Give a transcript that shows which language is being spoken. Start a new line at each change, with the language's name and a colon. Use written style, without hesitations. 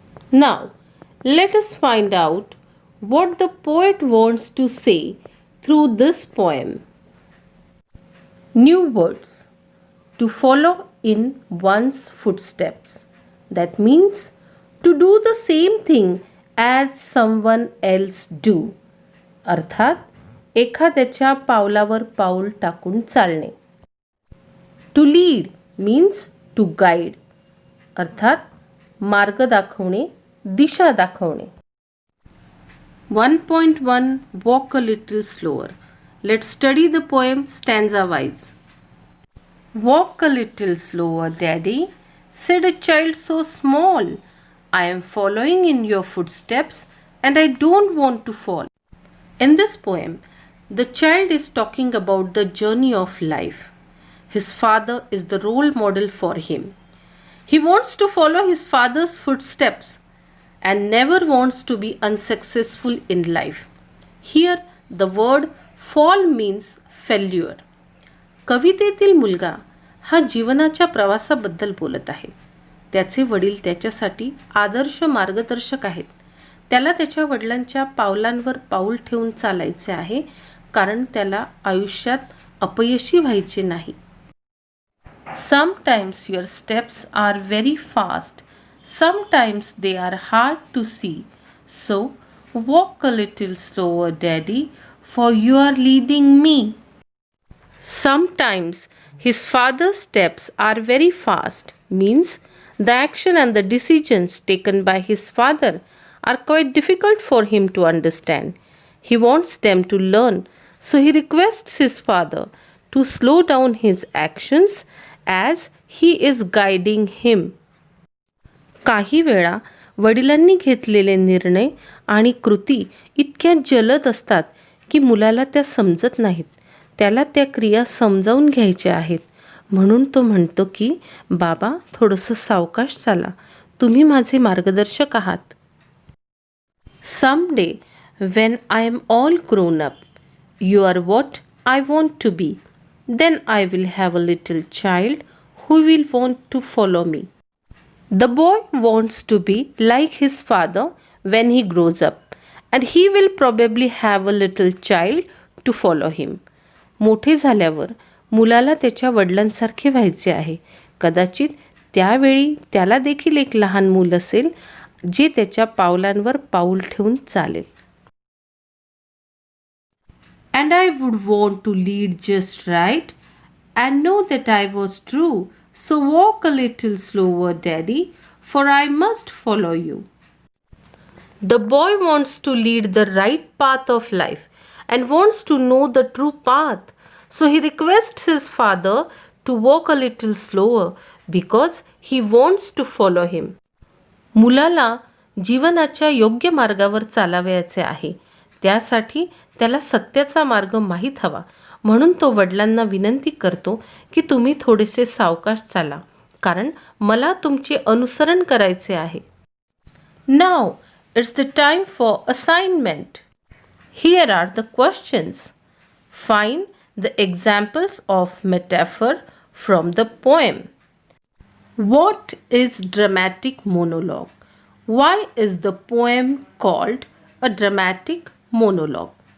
English: Now, let us find out what the poet wants to say through this poem. New words. To follow in one's footsteps. That means to do the same thing as someone else do.
Marathi: अर्थात एखाद्याच्या पावलावर पाऊल टाकून चालणे.
English: To lead means to guide.
Marathi: अर्थात मार्ग दाखवणे, दिशा दाखवणे.
English: 1.1 Walk a little slower. Let's study the poem stanza wise. Walk a little slower, Daddy, said a child so small. I am following in your footsteps and I don't want to fall. In this poem, the child is talking about the journey of life. His father is the role model for him. He wants to follow his father's footsteps and never wants to be unsuccessful in life. Here, the word fall means failure.
Marathi: कवितेतील मुलगा हा जीवनाच्या प्रवासाबद्दल बोलत आहे. त्याचे वडील त्याच्यासाठी आदर्श मार्गदर्शक आहेत. त्याला त्याच्या वडिलांच्या पावलांवर पाऊल ठेवून चालायचे आहे, कारण त्याला आयुष्यात अपयशी व्हायचे नाही.
English: Sometimes your steps are very fast. Sometimes they are hard to see. So walk a little slower, Daddy, for you are leading me. Sometimes his father's steps are very fast means the action and the decisions taken by his father are quite difficult for him to understand. He wants them to learn, so he requests his father to slow down his actions as he is guiding him.
Marathi: काही वेळा वडिलांनी घेतलेले निर्णय आणि कृती इतक्या जलद असतात की मुलाला त्या समजत नाहीत. त्याला त्या क्रिया समजावून घ्यायच्या आहेत. म्हणून तो म्हणतो की बाबा थोडंसं सावकाश चाला, तुम्ही माझे मार्गदर्शक आहात.
English: Someday when I am all grown up, you are what I want to be. Then I will have a little child who will want to follow me. The boy wants to be like his father when he grows up, and he will probably have a little child to follow him.
Marathi: मोठे झाल्यावर मुलाला त्याच्या वडिलांसारखे व्हायचे आहे. कदाचित त्यावेळी त्याला देखील एक लहान मूल असेल जे त्याच्या पावलांवर पाऊल ठेवून चालेल.
English: And I would want to lead just right and know that I was true. So walk a little slower, Daddy, for I must follow you. The boy wants to lead the right path of life and wants to know the true path. So he requests his father to walk a little slower because he wants to follow him.
Marathi: मुलाला जीवनाच्या योग्य मार्गावर चालावयाचे आहे. त्यासाठी त्याला सत्याचा मार्ग माहीत हवा. म्हणून तो वडिलांना विनंती करतो की तुम्ही थोडेसे सावकाश चाला, कारण मला तुमचे अनुसरण करायचे आहे.
English: Now it's the time for assignment. Here are the questions. Find the examples of metaphor from the poem. What is dramatic monologue? Why is the poem called a dramatic monologue?